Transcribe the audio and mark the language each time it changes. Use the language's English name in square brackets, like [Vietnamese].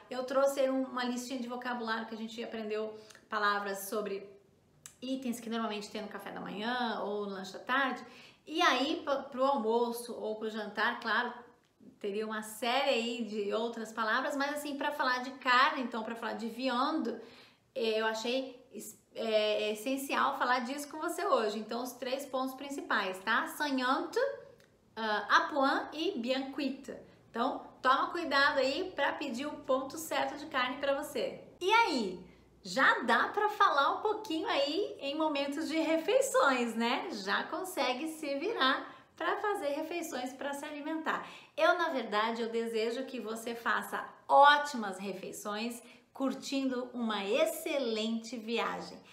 [Portuguese] Eu trouxe uma listinha de vocabulário que a gente aprendeu palavras sobre itens que normalmente tem no café da manhã ou no lanche da tarde, e aí pro almoço ou pro jantar, claro, teria uma série aí de outras palavras, mas assim, para falar de carne, então para falar de viande, eu achei essencial falar disso com você hoje. Então, os 3 pontos principais, tá? [French] Saignante, à point e bien cuite. [Portuguese] Então, toma cuidado aí para pedir o ponto certo de carne para você. E aí, já dá para falar um pouquinho aí em momentos de refeições, né? Já consegue se virar para fazer refeições para se alimentar. Na verdade, eu desejo que você faça ótimas refeições, curtindo uma excelente viagem.